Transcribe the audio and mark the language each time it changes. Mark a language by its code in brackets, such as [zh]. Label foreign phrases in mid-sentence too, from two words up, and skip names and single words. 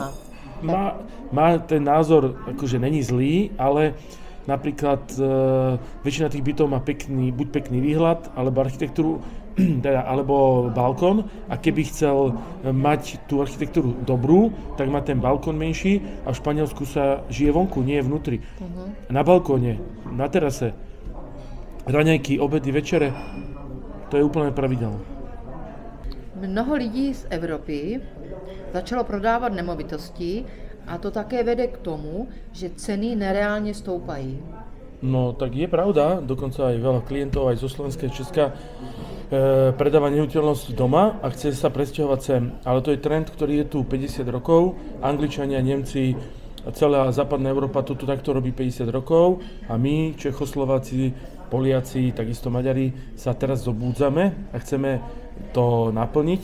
[sk] Má ten názor, akože není zlý, ale napríklad väčšina tých bytov má buď pekný výhľad, alebo architektúru, alebo balkón a keby chcel mať tú architektúru dobrú, tak má ten balkón menší a v Španielsku sa žije vonku, nie vnútri. Na balkóne, na terase, raňajky, obedy, večere, to je úplne pravidelné. [cs] Mnoho lidí z Evropy začalo prodávat nemovitosti a to také vede k tomu, že ceny nereálne stoupají. [sk] No tak je pravda, dokonca aj veľa klientov aj zo Slovenska, Česka predáva nehnuteľnosť doma a chce sa presťahovať sem. Ale to je trend, ktorý je tu 50 rokov. Angličania, Nemci, celá západná Európa to tu takto robí 50 rokov a my, Čechoslováci, Poliaci, takisto Maďari, sa teraz zobúdzame a chceme to naplniť.